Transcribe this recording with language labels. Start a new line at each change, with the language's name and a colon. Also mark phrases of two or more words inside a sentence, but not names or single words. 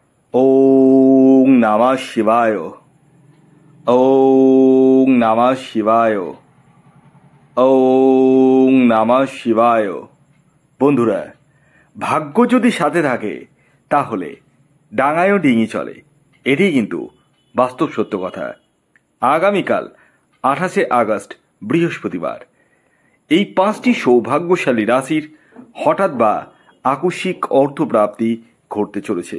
Sanskrit: ওং নমঃ শিবায়। ওং নমঃ শিবায়। ওং নমঃ শিবায়।
Bangla: বন্ধুরা, ভাগ্য যদি সাথে থাকে তাহলে ডাঙায়ও ডিঙি চলে, এটি কিন্তু বাস্তব সত্য কথা। আগামীকাল 28শে আগস্ট বৃহস্পতিবার এই 5টি সৌভাগ্যশালী রাশির হঠাৎ বা আকস্মিক অর্থপ্রাপ্তি ঘটতে চলেছে।